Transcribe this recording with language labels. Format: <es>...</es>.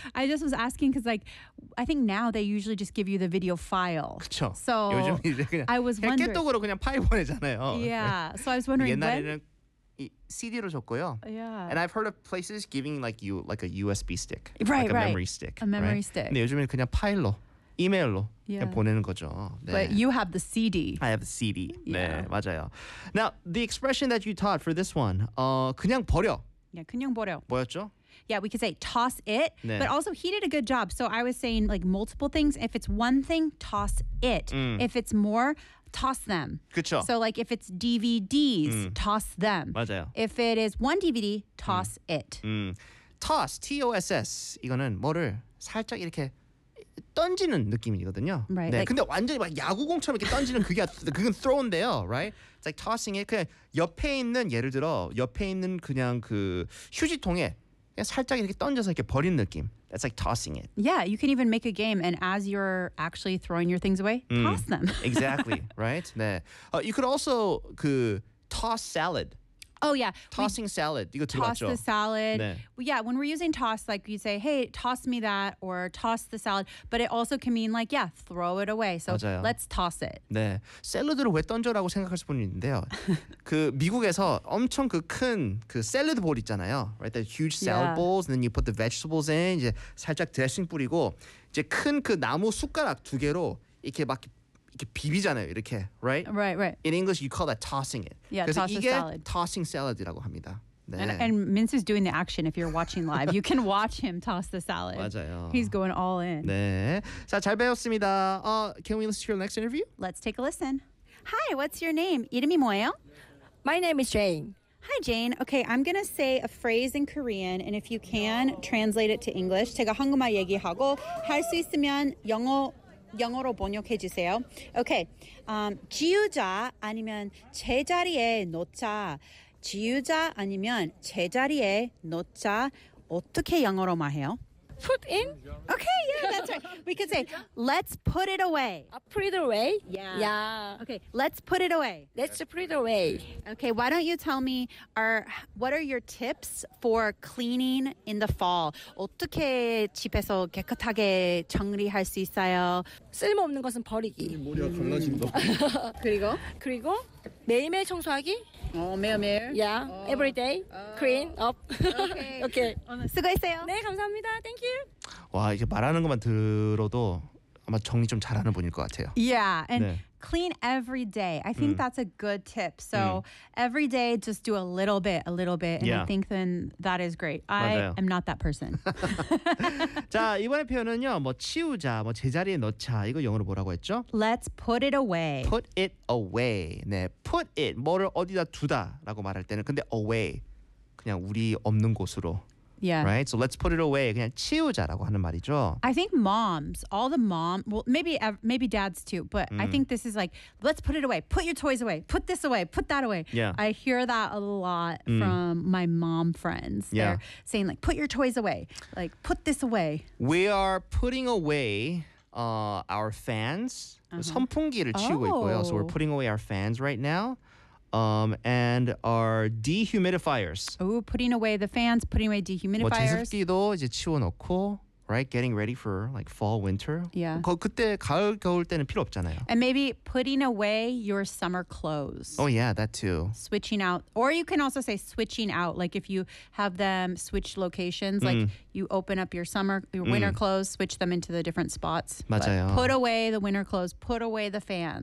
<en>I just was asking because, like, I think now they usually just give you the video file.</en> <ko>그쵸.</ko> <en>So, I was wondering.</en> <ko>그냥 파일 보내잖아요.</ko> <en>Yeah. So, I was wondering.</en> <ko>옛날에는 CD로 줬고요.</ko> <en>Yeah. And I've heard of places giving, like, you, like a USB stick. Right, like right. A memory stick. A memory right? stick.</en> <ko>근데 요즘에는 그냥 파일로. 이메일로 yeah. 보내는 거죠. 네.</ko> <en>But you have the CD. I have the CD. Yeah.</en> <ko>네, 맞아요.</ko> <en>Now, the expression that you taught for this one,</en> <ko>그냥 버려. Yeah, 그냥 버려. 뭐였죠?</ko> <en>Yeah, we could say toss it. 네. But also, he did a good job. So I was saying like multiple things. If it's one thing, toss it. If it's more, toss them.</en> <ko>그렇죠.</ko> <en>So like if it's DVDs, toss them.</en> <ko>맞아요.</ko> <en>If it is one DVD, toss it. Toss, T-O-S-S.</en> <ko>이거는 뭐를 살짝 이렇게 던지는 느낌이거든요.</ko> <en>Right,</en> <ko>네. Like, 근데 완전히 막 야구공처럼 이렇게 던지는 그건 throw인데요. Right?</ko> <en>It's like tossing it.</en> <ko>그냥 옆에 있는 예를 들어 옆에 있는 그냥 그 휴지통에 그냥 살짝 이렇게 던져서 이렇게 버린 느낌.</ko> <en>That's like tossing it. Yeah, you can even make a game and as you're actually throwing your things away, toss them. Exactly. Right? 네. You could also 그 toss salad. Oh, yeah. Tossing salad. 이거 toss</en> <ko>들었죠?</ko> <en>The salad. 네. Yeah, when we're using toss, like you say, hey, toss me that or toss the salad. But it also can mean like, yeah, throw it away. So</en> <ko>맞아요.</ko> <en>Let's toss it.</en> <ko>네. 샐러드를 왜 던져라고 생각할 수 있는데요. 그 미국에서 엄청 그 큰 그 샐러드 볼 있잖아요.</ko> <en>Right? The huge salad bowls. And then you put the vegetables in.</en> <ko>이제 살짝 드레싱 뿌리고 이제 큰 그 나무 숟가락 두 개로 이렇게 막 이렇게 비비잖아요, 이렇게, right?</ko> <en>Right, right. In English, you call that tossing it. Yeah, toss a salad.</en> <ko>그래서 이게 tossing salad이라고 합니다. 네.</ko> <en>And Mintz is doing the action if you're watching live. You can watch him toss the salad. 맞아요. He's going all in. 네.</en> <ko>자, 잘 배웠습니다.</ko> <en>Can we listen to your next interview? Let's take a listen. Hi, what's your name?</en> <ko>이름이 뭐예요?</ko> <en>My name is Jane. Hi, Jane. Okay, I'm going to say a phrase in Korean, and if you can, translate it to English.</en> <ko>제가 한국말 얘기하고 할 수 있으면 영어로 번역해 주세요.</ko> <en>오케이. Okay.</en> <ko>지우자 아니면 제자리에 놓자. 지우자 아니면 제자리에 놓자. 어떻게 영어로 말해요?</ko> <en>Put in? Okay, yeah, that's right. We could say, let's put it away. Put it away? Yeah. Yeah. Okay, let's put it away. Let's put it away. Okay, why don't you tell me, what are your tips for cleaning in the fall?</en> <ko>어떻게 집에서 깨끗하게 정리할 수 있어요? 쓸모없는 것은 버리기. 머리가 갈라진다. 그리고? 그리고? 매일매일 청소하기? 매일매일?</ko> <en>Yeah, every day. Clean up. Okay. okay.</en> <ko>수고했어요. 네, 감사합니다.</ko> <en>Thank you.</en> <ko>와, 이게 말하는 것만 들어도 아마 정리 좀 잘하는 분일 것 같아요.</ko> <en>Yeah, and 네. clean every day. I think that's a good tip. So every day, just do a little bit. And I think then that is great.</en> <ko>맞아요.</ko> <en>I am not that person.</en> <ko>자, 이번의 표현은요. 뭐 치우자, 뭐 제자리에 넣자. 이거 영어로 뭐라고 했죠?</ko> <en>Let's put it away. Put it away.</en> <ko>네,</ko> <en>put it.</en> <ko>뭐를 어디다 두다라고 말할 때는 근데 away. 그냥 우리 없는 곳으로.</ko> <en>Yeah. Right. So let's put it away. 그냥 치우자라고 하는 말이죠. I think moms, all the mom, well, maybe dads too, but I think this is like, let's put it away. Put your toys away. Put this away. Put that away. Yeah. I hear that a lot from my mom friends. Yeah. They're saying like, put your toys away. Like, put this away. We are putting away our fans. Uh-huh.</en> <ko>선풍기를 치우고 있고요.</ko> <en>So we're putting away our fans right now. And our dehumidifiers. Oh, putting away the fans, putting away dehumidifiers.</en> <ko>뭐 제습기도 이제 치워놓고.</ko> <en>right? Getting ready for like fall, winter. Yeah.</en> <ko>그때 가을 겨울 때는 필요 없잖아요.</ko> <en>And maybe putting away your summer clothes. Oh yeah, that too. Switching out, or you can also say switching out. Like if you have them switch locations, like you open up your summer, your winter clothes, switch them into the different spots.</en> <ko>맞아요.</ko> <en>But put away the winter clothes. Put away the fans.</en>